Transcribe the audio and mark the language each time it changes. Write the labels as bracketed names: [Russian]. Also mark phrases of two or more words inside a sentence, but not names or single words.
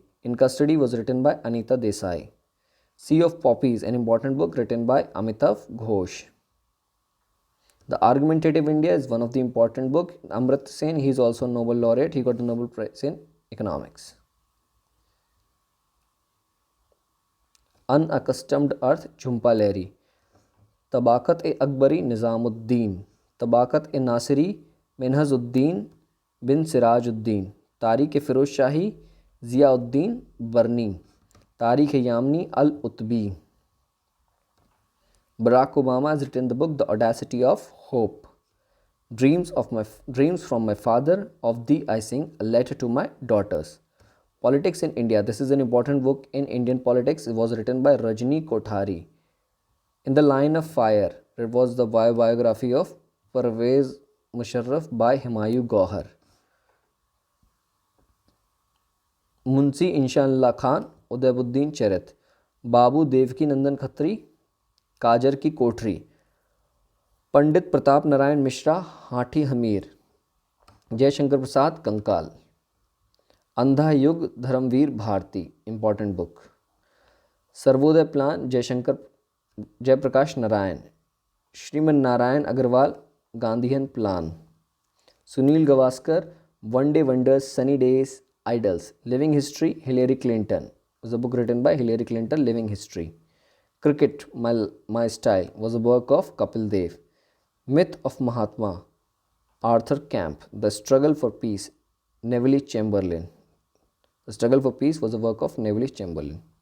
[English] In Custody was written by Anita Desai. Sea of Poppies, an important book written by Amitav Ghosh. The Argumentative India is one of the important books. Amartya Sen, he is also a Nobel laureate. He got the Nobel Prize in Economics. Unaccustomed Earth, Jhumpa Lahiri. Tabaqat-e-Akbari, Nizamuddin. Tabaqat-e-Nasiri, Minhazuddin bin Sirajuddin. Tariq-e-Firoz Shahi, Ziauddin Barni. Tariq-e-Yamni, Al-Utbi. Barack Obama has written the book The Audacity of Hope. Dreams from my father, of thee I sing, a letter to my daughters. Politics in India. This is an important book in Indian politics. It was written by Rajni Kothari. In the Line of Fire, it was the biography of Parvez Musharraf by Humayun Gauhar. Munshi Inshallah Khan, Udaybuddin Charit. Babu Devki Nandan Khatri, काजर की कोठरी. पंडित प्रताप नारायण मिश्रा, हाथी हमीर. जयशंकर प्रसाद, कंकाल. अंधा युग, धर्मवीर भारती, important book. सर्वोदय प्लान, जयप्रकाश नारायण. श्रीमन नारायण अग्रवाल, गांधीयन प्लान. सुनील गावस्कर, वन डे वंडर्स, सनी डेज, आइडल्स. लिविंग हिस्ट्री, हिलेरी क्लिंटन. was a book written by Hillary Clinton, Living History. Cricket, My Style was a work of Kapil Dev. Myth of Mahatma, Arthur Camp. The Struggle for Peace, Neville Chamberlain. The Struggle for Peace was a work of Neville Chamberlain.